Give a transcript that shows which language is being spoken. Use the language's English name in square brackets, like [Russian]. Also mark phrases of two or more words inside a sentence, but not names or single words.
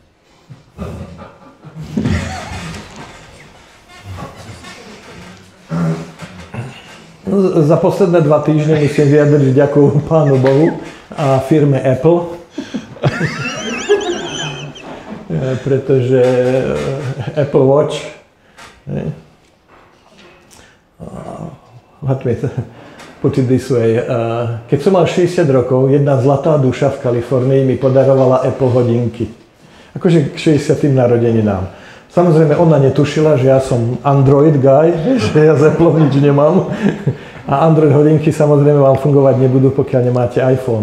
[Slovak] Za posledné 2 týždne musím vyjadriť ďakujem Pánu Bohu a firme Apple. [English] Pretože Apple Watch put it this way. [Slovak] Keď som mal 60 rokov, jedna zlatá duša v Kalifornii mi podarovala Apple hodinky. Akože k 60. narodeninám. Samozrejme, ona netušila, že ja som Android guy, že ja s Apple nič nemám. A Android hodinky samozrejme vám fungovať nebudú, pokiaľ nemáte iPhone.